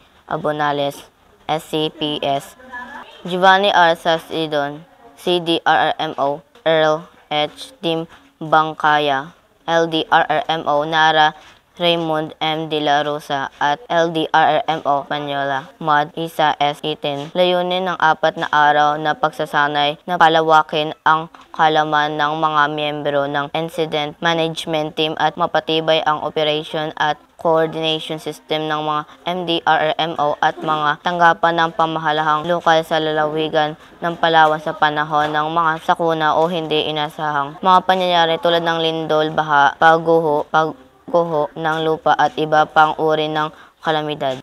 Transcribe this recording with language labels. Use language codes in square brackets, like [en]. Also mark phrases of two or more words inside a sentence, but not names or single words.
[tl] Abonales, SCPS, Giovanni R. Sasidon, CDRRMO, Earl H. Tim Bangkaya, LDRRMO, Nara Raymond M. De La Rosa at LDRRMO Panyola, Mod Isa S. Itin. Layunin ng 4 na araw na pagsasanay na palawakin ang kalaman ng mga miyembro ng [en] Incident Management Team [tl] at mapatibay ang operation at [en] coordination system [tl] ng mga MDRRMO at mga tanggapan ng pamahalahang lokal sa lalawigan ng Palawan sa panahon ng mga sakuna o hindi inasahang mga pangyayari tulad ng lindol, baha, pagguho ng lupa at iba pang uri ng kalamidad.